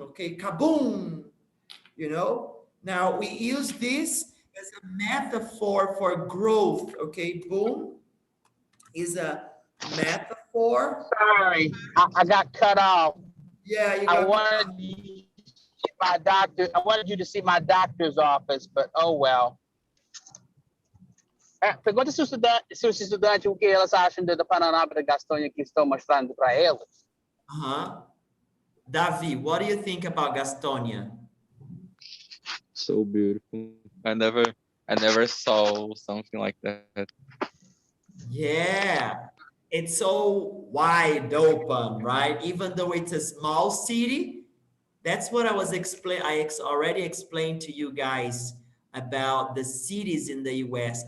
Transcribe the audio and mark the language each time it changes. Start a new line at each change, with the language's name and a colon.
English: Okay, kaboom. You know. Now we use this as a metaphor for growth. Okay, boom is a metaphor. Sorry, I got cut off. Yeah, you I got. wanted you to see my doctor. I wanted you to see my doctor's office, but oh well.
Portuguese: Pergunta se os estudantes o que elas acham do panorama da Gastonha que estou mostrando para elas.
English: Davi, what do you think about Gastonia? so beautiful. I never saw something like that. Yeah, it's so wide open, right? Even though it's a small city, that's what I was already explained to you guys about the cities in the US.